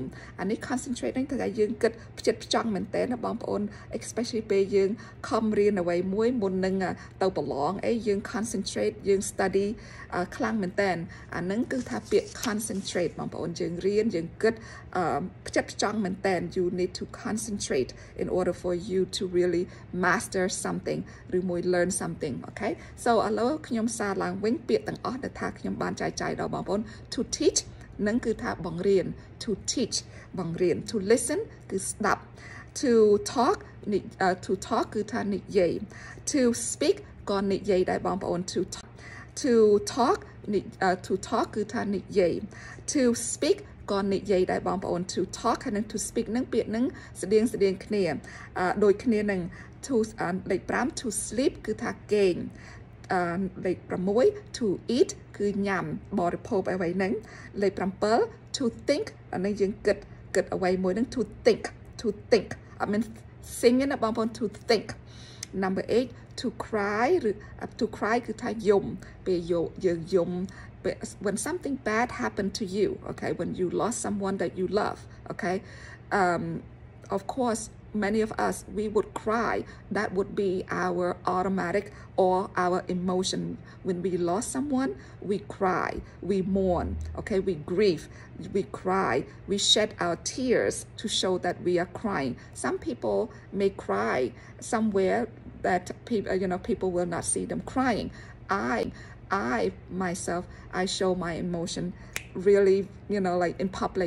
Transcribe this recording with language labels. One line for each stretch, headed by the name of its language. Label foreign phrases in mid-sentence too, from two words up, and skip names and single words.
Khmer: អានេះ concentrate ហ្នឹងគឺថាយើងគិតផ្ចិតផ្ចង់មែនតើណាបងប្អូន especially ពេលយើងខំរៀនអ្វីមួយមុននឹងទៅប្រឡងអីយើង concentrate យើង study ខ្លាំងមែនតើអាហ្នឹងគឺថាពាក្យ concentrate បងប្អូនយើងរៀនយើងគិត
English: you need to concentrate in order for you to really master something
Khmer: ឬមួយ
English: learn something okay so
Khmer: ឥឡូវខ្ញុំសារឡើងវិញពាក្យទាំងអស់ដែល ថាខ្ញុំបានចែកចាយដល់បងប្អូន
English: to teach
Khmer: នឹងគឺថាបង្រៀន
English: to teach
Khmer: បង្រៀន
English: to listen
Khmer: គឺស្ដាប់
English: to talk
Khmer: គឺថានិយាយ
English: to speak
Khmer: ក៏និយាយ ដែរបងប្អូន
English: to talk
Khmer: គឺថានិយាយ
English: to speak
Khmer: ក៏និយាយដែរបងប្អូន
English: to talk
Khmer: ហើយនឹង
English: to speak
Khmer: នឹងពាក្យនឹង ស្តៀងគ្នាដូចគ្នានឹង to លេខ5
English: to sleep
Khmer: គឺថាគេងលេខ6
English: to eat
Khmer: គឺញ៉ាំបរិភោគអ្វីហ្នឹងលេខ7
English: to think
Khmer: អានេះយើងគិតអ្វីមួយហ្នឹង
English: to think I mean sing
Khmer: ណាបងប្អូន
English: to think number 8 to cry
Khmer: ឬ
English: to cry
Khmer: គឺថាយំពេលយើងយំ
English: when something bad happened to you okay when you lost someone that you love okay of course many of us we would cry that would be our automatic or our emotion when we lost someone we cry we mourn okay we grieve we cry we shed our tears to show that we are crying some people may cry somewhere that people will not see them crying I myself I show my emotion really like in public.